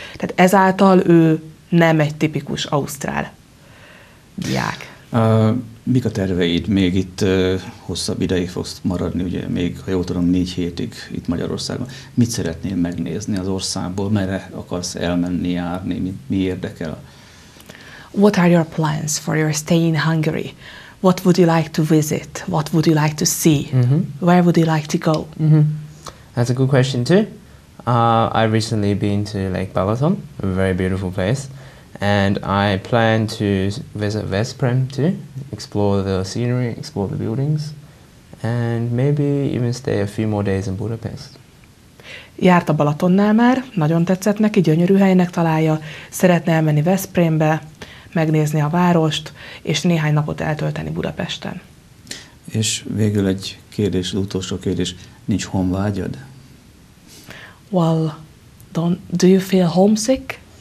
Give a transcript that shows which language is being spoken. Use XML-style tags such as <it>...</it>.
<hu>Tehát ezáltal ő nem egy tipikus ausztrál diák. Mik a terveid? Még itt hosszabb ideig fogsz maradni, ugye még, ha jól tudom, 4 hétig itt Magyarországon. Mit szeretnél megnézni az országból? Merre akarsz elmenni, járni? Mi érdekel?</hu> <en>What are your plans for your stay in Hungary? What would you like to visit? What would you like to see? Where would you like to go? That's a good question too. I've recently been to Lake Balaton, a very beautiful place, and I plan to visit Veszprém too, explore the scenery, explore the buildings, and maybe even stay a few more days in Budapest.</en> <hu>Járt a Balatonnál már, nagyon tetszett neki, gyönyörű helynek találja, szeretne elmenni Veszprémbe, megnézni a várost, és néhány napot eltölteni Budapesten. És végül egy kérdés, az utolsó kérdés, nincs honvágyad?</hu> <en>Well, do you feel homesick?</en>